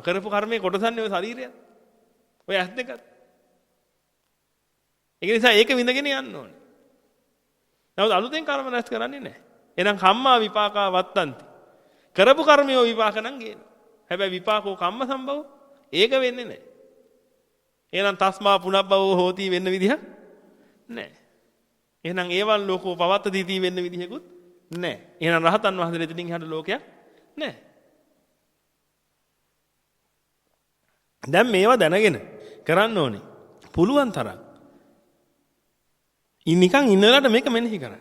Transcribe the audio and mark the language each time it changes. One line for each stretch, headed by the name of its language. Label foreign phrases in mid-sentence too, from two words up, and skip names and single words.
Sinhala: කරපු කර්මයේ කොටසන්නේ ඔය ශරීරය. ඔය ඇස් දෙකත්. ඒක නිසා ඒක විඳගෙන යන්න ඕනේ. නමුත් අලුතෙන් කර්ම නැස් කරන්නේ නැහැ. එහෙනම්
Pali: කම්මා විපාකා වත්තන්ති.
Sinhala: කරපු කර්මයේ විපාක නම් ගේනවා. හැබැයි
Pali: විපාකෝ කම්ම සම්භව
Sinhala: ඒක වෙන්නේ නැහැ. එහෙනම්
Pali: තස්මා පුනබ්බවෝ හෝති
Sinhala: වෙන්න විදිහක් නැහැ. එහෙනම්
Pali: ඒවන් ලෝකෝ පවත්තති
Sinhala: වෙන්න විදිහකුත් නැහැ. එහෙනම් රහතන් වහන්සේ දෙතින් එහාට ලෝකයක් නැහැ. දැන් මේවා දැනගෙන කරන්න ඕනේ. පුළුවන් තරම්. නිකන් ඉන්නලාට මේක මෙනෙහි කරන්න.